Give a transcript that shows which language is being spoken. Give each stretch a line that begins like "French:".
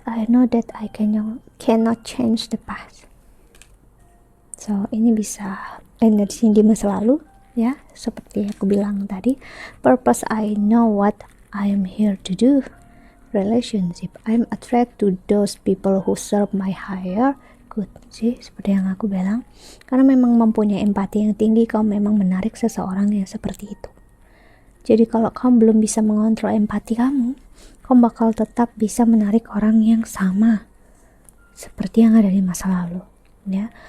English: I know that I cannot change the past.
Indonesian: So ini bisa energi di masa lalu ya, seperti aku bilang tadi.
English: Purpose, I know what I am here to do. Relationship, I'm attracted to those people who serve my higher good.
Indonesian: Sih, seperti yang aku bilang, karena memang mempunyai empati yang tinggi, kamu memang menarik seseorang yang seperti itu. Jadi kalau kamu belum bisa mengontrol empati kamu bakal tetap bisa menarik orang yang sama seperti yang ada di masa lalu ya.